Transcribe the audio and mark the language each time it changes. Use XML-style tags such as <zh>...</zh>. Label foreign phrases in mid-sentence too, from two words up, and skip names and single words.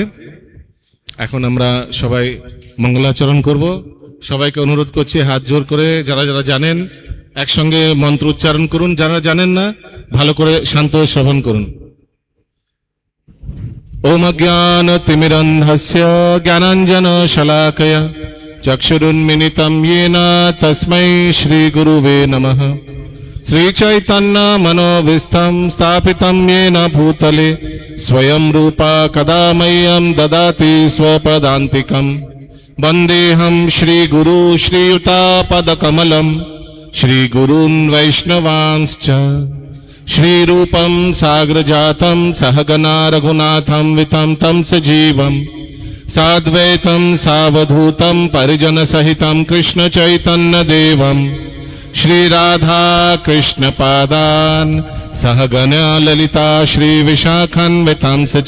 <bn>এখন আমরা সবাই মঙ্গলাচরণ করব। সবাইকে অনুরোধ করছি হাত জোর করে যারা যারা জানেন একসঙ্গে মন্ত্র উচ্চারণ করুন, যারা জানেন না ভালো করে শান্ত শ্রবণ করুন।</bn> <sa>ওম অজ্ঞান তিমিরন্ধস্য জ্ঞানাঞ্জন শলাকয়া চক্ষুরুন্মিলিতং येन তস্मै শ্রী গুরুবে নমঃ। শ্রী চৈতন্য মনোভীষ্টং স্থাপিतं येन ভূতলে স্বয়ং রূপা কদা মह्यं দদাতি स्वपदान्तिकं। वन्देऽहं श्रीगुरु श्रीयुतापदकमलं श्रीगुरून् वैष्णवांश्च। श्रीरूपं साग्रजातं सहगना रघुनाथं वितं तं सजीवं साद्वैतं सावधूतं परिजनसहितं कृष्णचैतन्यदेवं श्रीराधा कृष्णपादान् सहगना ललिता श्रीविशाखान्वितांश्च च।</sa>